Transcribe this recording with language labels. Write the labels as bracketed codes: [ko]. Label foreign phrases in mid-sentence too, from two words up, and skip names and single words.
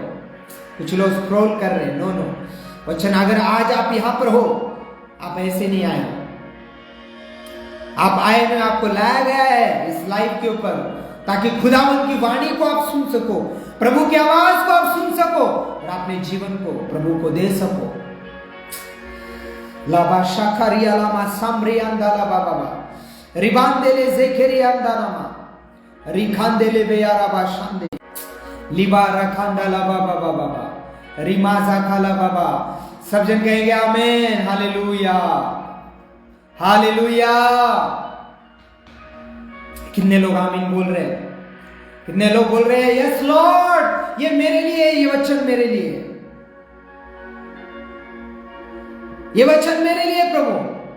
[hi] कुछ लोग स्क्रॉल कर रहे हैं, नो वचन, अगर आज आप यहां पर हो, आप ऐसे नहीं आए हो, आप आए में आपको लाया गया है इस लाइव के ऊपर ताकि खुदावन की वाणी को आप सुन सको, प्रभु की आवाज को आप सुन सको और अपने जीवन को प्रभु को दे सको। लाबा शाखरिया लामा सामरियांदा लाबा बाबा रिबांदेले जेखेरियांदा रिखांदेले बेयाराबा शांदे लिबा रखांदा लाबा बाबा बाबा रिमाजा खाला बाबा। सब जन कहेंगे आमीन, हालेलुया हालेलुया। कितने लोग आमीन बोल रहे हैं? कितने लोग बोल रहे हैं [en] yes Lord, [hi] ये मेरे लिए, ये वचन मेरे लिए, ये वचन मेरे लिए प्रभु।